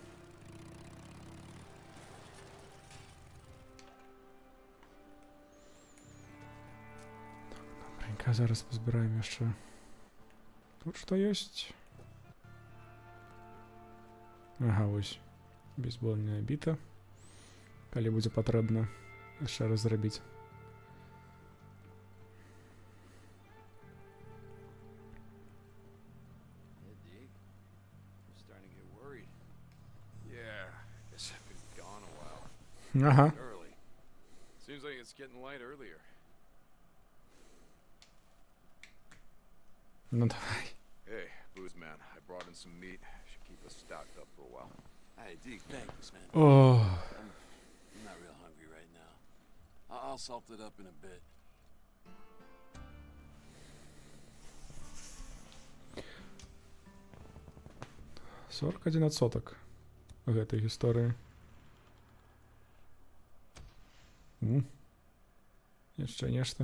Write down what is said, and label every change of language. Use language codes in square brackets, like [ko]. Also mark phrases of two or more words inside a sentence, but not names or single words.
[be] Добренька, зараз пазбіраем яшчэ. Тут што ёсць? Ага, вось. Бейсбольная біта. Калі будзе патрэбна яшчэ раз зрабіць. [en] Hey, Deke. I'm starting to get worried. Yeah, guess I've been gone a while. [be] Ага. [en] Early. Seems like it's getting light earlier. [be] Ну давай. [en] Hey, booze man, I brought in some meat. Should keep us stocked up for a while. Hey, Deke, thanks, man. О, I'm not real hungry right now. I'll salt it up in a bit. [be] сорок 41% гэтай гісторыі. Яшчэ нешта.